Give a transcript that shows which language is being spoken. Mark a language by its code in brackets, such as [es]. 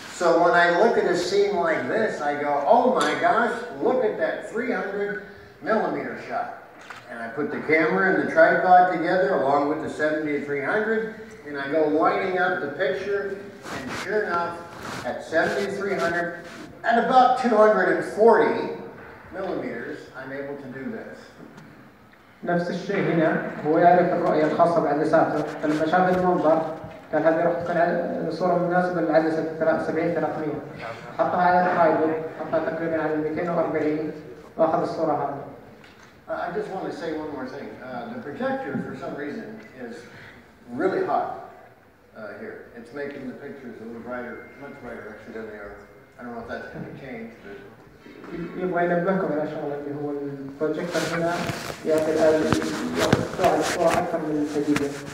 [en] So when I look at a scene like this, I go, oh my gosh, look at that 300 millimeter shot. And I put the camera and the tripod together along with the 70-300, and I go lining up the picture, and sure enough, at 70-300, at about 240 millimeters, I'm able to do this. [ar] نفس الشيء هنا هو يعرف الرؤية الخاصة بعدساته فلما شاف المنظر قال هذه راح تكون صورة مناسبة للعدسة 70-300 حطها على الترايبود حطها تقريبا على 240 واخذ الصورة هذه. [en] I just want to say one more thing. The projector, for some reason, is really hot here. It's making the pictures a little brighter, much brighter actually than they are. I don't know if that's going to change, but [ar] يبغى ينبهكم على شغله اللي هو البروجيكتور هنا يقطع الصورة أكثر من الجديدة.